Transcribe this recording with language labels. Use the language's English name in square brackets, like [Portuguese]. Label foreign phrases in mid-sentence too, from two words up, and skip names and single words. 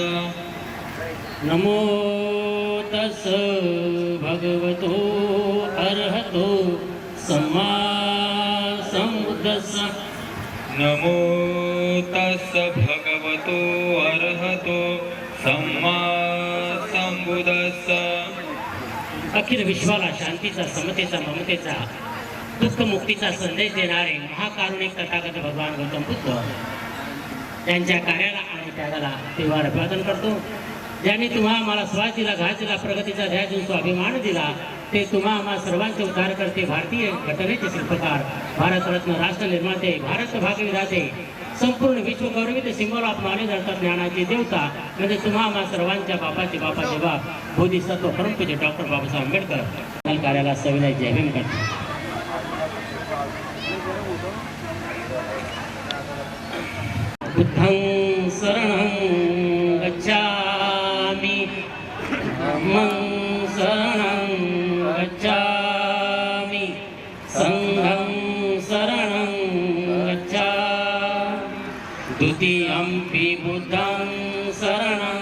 [Pali] नमो तस् भगवतो अरहतो सम्मा सम्बुद्धस्स. नमो तस् भगवतो अरहतो सम्मा सम्बुद्धस्स. [Marathi] अखिल विश्वाला शांतीचा समतेचा ममतेचा दुःख मुक्तीचा संदेश देणारे महाकारुणिक तथागत भगवान गौतम बुद्ध त्यांच्या कार्याला आणि त्यागाला तेव्हा अभिवादन करतो. ज्यांनी तुम्हा आम्हाला श्वास दिला घास दिला प्रगतीचा ध्याय देऊन स्वाभिमान दिला ते तुम्हा आम्हा सर्वांचे उद्धार करते भारतीय घटनेचे शिल्पकार भारतरत्न राष्ट्र निर्माते भारत भाग्यविधाते संपूर्ण विश्व गौरवित [English] symbol of knowledge [Marathi] अर्थात ज्ञानाची देवता म्हणजे तुम्हा आम्हा सर्वांच्या बापाचे बाप बोधिसत्व परमपूज्य डॉक्टर बाबासाहेब आंबेडकर कार्याला सविनय जय भीम करतो. [Pali] बुद्धं शरणं गच्छामि धम्मं शरणं गच्छामि संघं शरणं गच्छामि द्वितीयंपि बुद्धं शरणं